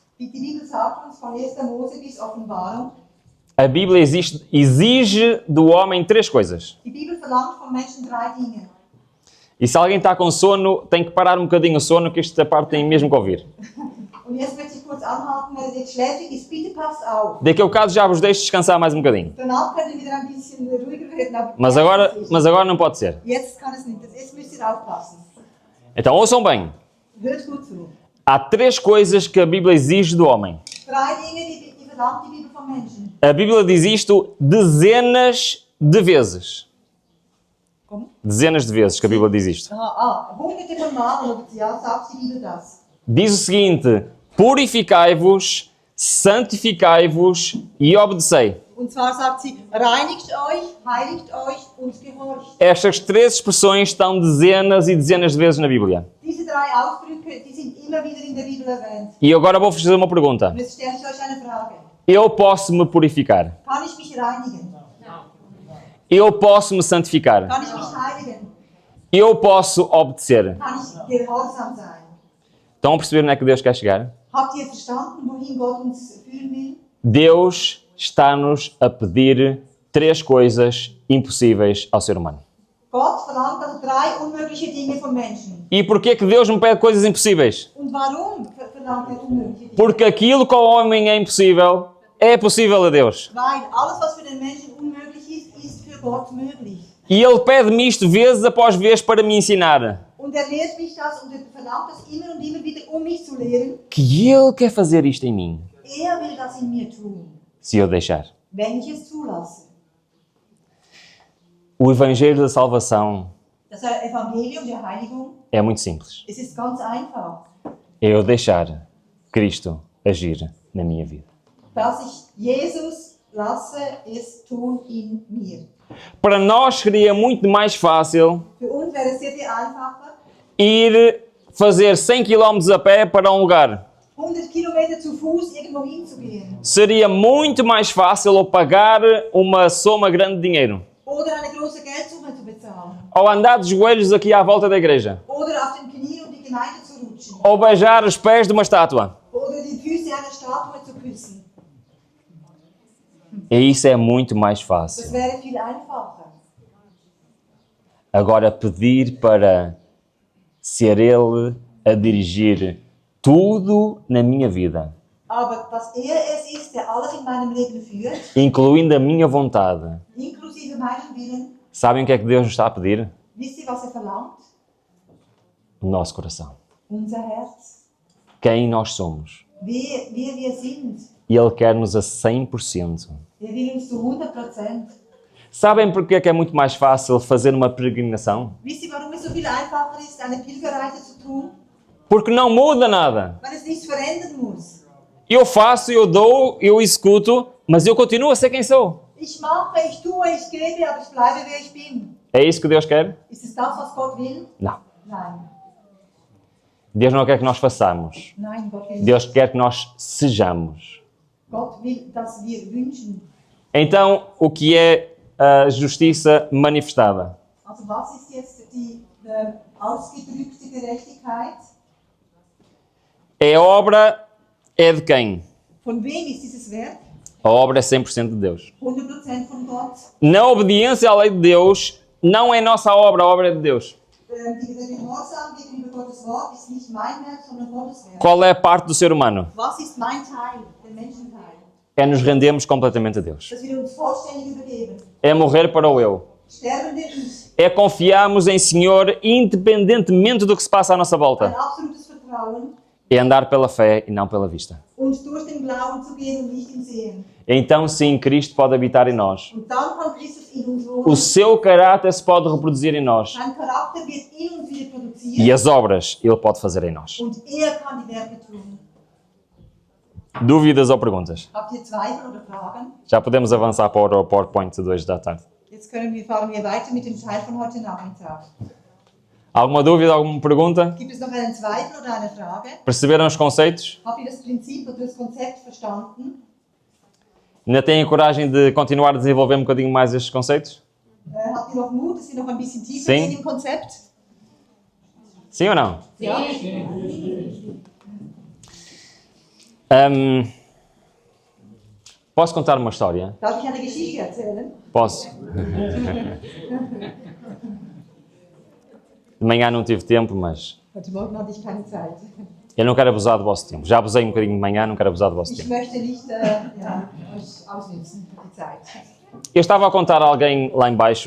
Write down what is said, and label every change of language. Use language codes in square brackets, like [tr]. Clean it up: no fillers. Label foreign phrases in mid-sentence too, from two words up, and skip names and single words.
[de] wie die Bibel sagt uns von 1. Mose bis Offenbarung, [pt] A Bíblia exige do homem 3 coisas. [de] die Bibel verlangt vom Menschen 3 Dinge. [pt] E se alguém está com sono, tem que parar um bocadinho o sono, que esta parte tem mesmo que ouvir. [de] Und jetzt möchte ich kurz anhalten, wenn ihr jetzt schläfrig ist, bitte passt auf. [pt] Daqui a bocado já vos deixo descansar mais um bocadinho. [de] Danach könnt ihr wieder ein bisschen ruhiger werden, aber [pt] Mas agora não pode ser. [de] jetzt kann es nicht. Jetzt müsst ihr aufpassen. [pt] Então ouçam bem. [de] Hört gut zu. [pt] Há 3 coisas que a Bíblia exige do homem. [de] 3 Dinge, die verlangt die Bibel vom Menschen. [pt] A Bíblia diz isto dezenas de vezes. Como? Dezenas de vezes que a Bíblia diz isto. [de] Hunderte von Malen, oder ja, sagt die Bibel das. [pt] Diz o seguinte: purificai-vos, santificai-vos e obedecei. [de] Und zwar sagt sie, reinigt euch, heiligt euch und gehorcht. [pt] Estas 3 expressões estão dezenas e dezenas de vezes na Bíblia. [de] Diese 3 Ausdrücke, die sind immer wieder in der Bibel erwähnt. [pt] E agora vou-vos fazer uma pergunta. [de] Und jetzt stelle ich euch eine Frage. [pt] Eu posso me purificar? [de] Kann ich mich reinigen? [pt] Eu posso me santificar? [de] Kann ich mich heiligen? [pt] Eu posso obedecer? [de] Kann ich gehorsam sein? [pt] Estão a perceber onde é que Deus quer chegar? [de] Habt ihr verstanden, wohin Gott uns führen will? [pt] Deus está-nos a pedir 3 coisas impossíveis ao ser humano. [de] Gott verlangt also 3 unmögliche Dinge vom Menschen. [pt] E porquê que Deus me pede coisas impossíveis? [de] Und warum verlangt er unmögliche Dinge? [pt] Porque aquilo que ao homem é impossível, é possível a Deus. [de] Weil alles, was für den Menschen unmöglich ist, ist für Gott möglich. [pt] E Ele pede-me isto vezes após vez para me ensinar [de] Und er lehrt mich das und er verlangt das immer und immer wieder, um mich zu lehren. [pt] que Ele quer fazer isto em mim, [de] Er will das in mir tun, [pt] se eu deixar. [de] wenn ich es zulasse. [pt] O Evangelho da Salvação [de] Das Evangelium der Heiligung, [pt] é muito simples. [de] es ist ganz einfach. [pt] É eu deixar Cristo agir na minha vida. [de] Dass ich Jesus lasse es tun in mir. [pt] Para nós seria muito mais fácil [de] Für uns wäre es sehr viel einfacher, [pt] ir fazer 100 km a pé para um lugar. [de] 100 Kilometer zu Fuß irgendwo hinzugehen. [pt] Seria muito mais fácil eu pagar uma soma grande de dinheiro. [de] Oder eine große Geldsumme zu bezahlen. [pt] Ou andar de joelhos aqui à volta da igreja. [de] Oder auf den Knien um die Gemeinde zu rutschen. [pt] Ou beijar os pés de uma estátua. [de] Oder die Füße einer Statue zu küssen. [pt] E isso é muito mais [de] Das [pt] fácil. [de] wäre viel einfacher. [pt] Agora pedir para ser Ele a dirigir tudo na minha vida, [de] Aber dass es ist, der alles in meinem Leben führt, [pt] incluindo a minha vontade. [de] inklusive meinem Willen, [pt] Sabem o que é que Deus nos está a pedir? [de] wisst ihr, was verlangt? [pt] O nosso coração. [de] Unser Herz. [pt] Quem nós somos. [de] Wer wir sind. [pt] E Ele quer-nos a 100%. [de] Er will uns zu 100%. [pt] Sabem porque é que é muito mais fácil fazer uma peregrinação? [de] Wisst ihr, warum es so viel einfacher ist, eine Pilgerreise zu tun? [pt] Porque não muda nada. [de] Weil es nichts verändern muss. [pt] Eu faço, eu dou, eu executo, mas eu continuo a ser quem sou. [de] Ich mache, ich tue, ich gebe, aber ich bleibe, wer ich bin. [pt] É isso que Deus quer? [de] Ist es das, was Gott will? [pt] Não. [de] Nein. [pt] Deus não quer que nós façamos. [de] Nein, Gott will [pt] Deus quer que nós sejamos. [de] Gott will, dass wir wünschen. [pt] Então, o que é a justiça manifestada? [de] Also was ist jetzt die ausgedrückte Gerechtigkeit? [pt] É a obra, é de quem? [de] Von wem ist dieses Werk? [pt] A obra é 100% de Deus. [de] 100% von Gott. [pt] Na obediência à lei de Deus, não é nossa obra, a obra é de Deus. [de] Der Gehorsam gegenüber Gottes Wort ist nicht mein Werk, sondern Gottes Werk. [pt] Qual é a parte do ser humano? [de] Was ist mein Teil, der Menschenteil? [pt] É nos rendermos completamente a Deus. [de] Dass wir uns vollständig übergeben. [pt] É morrer para o eu. [de] Sterben der Ich. [pt] É confiarmos em Senhor independentemente do que se passa à nossa [de] Ein [pt] volta. [de] absolutes Vertrauen. [pt] É andar pela fé e não pela vista. [de] Und durch den im Glauben zu gehen und nicht im Sehen. [pt] Então sim, Cristo pode habitar em nós. [de] Und dann kann Christus in uns [pt] O [de] wohnen. [pt] seu caráter se pode reproduzir em nós. [de] Sein Charakter wird in uns wieder produziert. [pt] E as obras Ele pode fazer em nós. [de] Und er kann die Werke tun. [pt] Dúvidas ou perguntas? [de] Habt ihr Zweifel oder Fragen? [pt] Já podemos avançar para o PowerPoint de hoje da tarde. [de] Jetzt fahren wir weiter mit dem Teil von heute Nachmittag. [pt] Alguma dúvida, alguma pergunta? [de] Gibt es noch einen Zweifel oder eine Frage? [pt] Perceberam os conceitos? [de] Habt ihr das Prinzip oder das Konzept verstanden? [pt] Ainda têm a coragem de continuar a desenvolver um bocadinho mais estes conceitos? [de] Habt ihr noch Mut, dass wir noch ein bisschen tiefer [pt] Sim. [de] gehen im Konzept? [pt] Sim ou não? [de] Ja? [pt] Posso contar uma história? [de] Darf ich eine Geschichte erzählen? [pt] Posso. De manhã não tive tempo, mas [de] Heute Morgen hatte ich keine Zeit. [pt] eu não quero abusar do vosso tempo. Já abusei um bocadinho de manhã, não quero abusar do vosso [de] Ich [pt] tempo. [de] möchte nicht euch ausnützen, die Zeit. [pt] Eu estava a contar a alguém lá embaixo